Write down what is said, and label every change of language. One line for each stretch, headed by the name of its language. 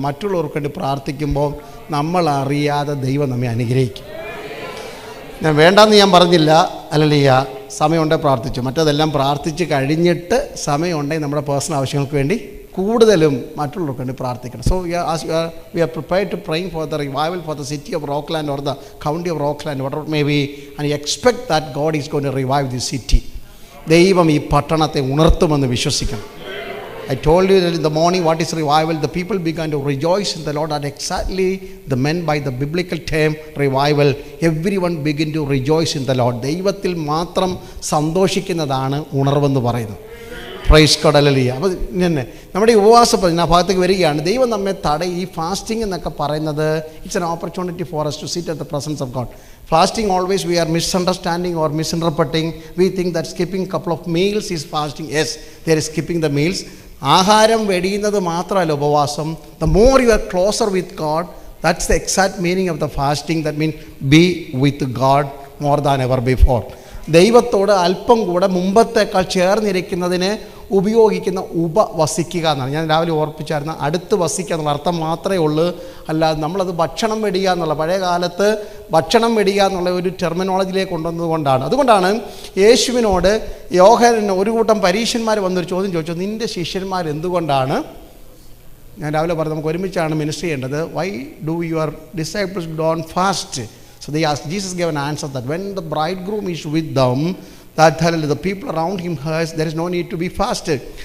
Malayalam: മറ്റുള്ളവർക്ക് വേണ്ടി പ്രാർത്ഥിക്കുമ്പോൾ നമ്മൾ അറിയാതെ ദൈവം നമ്മെ അനുഗ്രഹിക്കും. ഞാൻ വേണ്ടെന്ന് ഞാൻ പറഞ്ഞില്ല, അല്ലല്ല, സമയമുണ്ടെങ്കിൽ പ്രാർത്ഥിച്ചു. മറ്റതെല്ലാം പ്രാർത്ഥിച്ച് കഴിഞ്ഞിട്ട് സമയമുണ്ടെങ്കിൽ നമ്മുടെ പേഴ്സണൽ ആവശ്യങ്ങൾക്ക് വേണ്ടി കൂടുതലും മറ്റുള്ളവർക്ക് വേണ്ടി പ്രാർത്ഥിക്കണം.
English: So we are prepared to praying for the revival for the city of Rockland or the county of Rockland, whatever it may be, and you expect that God is going to revive this city.
Malayalam: ദൈവം ഈ പട്ടണത്തെ ഉണർത്തുമെന്ന് വിശ്വസിക്കണം.
English: I told you that in the morning what is revival. The people began to rejoice in the Lord. That exactly the meant by the biblical term revival. Everyone began to rejoice in the Lord.
Malayalam: ദൈവത്തിൽ മാത്രം സന്തോഷിക്കുന്നതാണ് ഉണർവെന്ന് പറയുന്നത്.
English: praise God,
Malayalam: hallelujah. അപ്പോൾ പിന്നെ നമ്മുടെ ഈ ഉപവാസ ഞാൻ ഭാഗത്തേക്ക് വരികയാണ്. ദൈവം നമ്മെ ഈ ഫാസ്റ്റിംഗ് എന്നൊക്കെ പറയുന്നത്
English: It's an opportunity for us to sit at the presence of God. Fasting always we are misunderstanding or misinterpreting. We think that skipping couple of meals is fasting. Yes, there is skipping the meals.
Malayalam: ആഹാരം വെടിയുന്നത് മാത്രമല്ല ഉപവാസം.
English: The more you are closer with God, that's the exact meaning of the fasting. That means be with God more than ever before.
Malayalam: ദൈവത്തോട് അല്പം കൂടെ മുമ്പത്തേക്കാൾ ചേർന്നിരിക്കുന്നതിന് ഉപയോഗിക്കുന്ന ഉപവസിക്കുക എന്നാണ്. ഞാൻ രാവിലെ ഓർപ്പിച്ചായിരുന്നു, അടുത്ത് വസിക്കുക എന്നുള്ള അർത്ഥം മാത്രമേ ഉള്ളൂ. അല്ലാതെ നമ്മളത് ഭക്ഷണം വെടിയുക എന്നുള്ള പഴയ കാലത്ത് ഭക്ഷണം വെടിയുക എന്നുള്ള ഒരു ടെർമിനോളജിയിലേക്ക് കൊണ്ടുവന്നതുകൊണ്ടാണ്. അതുകൊണ്ടാണ് യേശുവിനോട് യോഹന്നാൻ ഒരു കൂട്ടം പരീക്ഷന്മാർ വന്നൊരു ചോദ്യം ചോദിച്ചു, നിൻ്റെ ശിഷ്യന്മാർ എന്തുകൊണ്ടാണ്, ഞാൻ രാവിലെ പറഞ്ഞു നമുക്ക് ഒരുമിച്ചാണ് മിനിസ്റ്റർ ചെയ്യേണ്ടത്,
English: Why do your disciples don't fast? So they asked, Jesus gave an answer that when the bridegroom is with them, that the people around him has, there is no need to be fasted.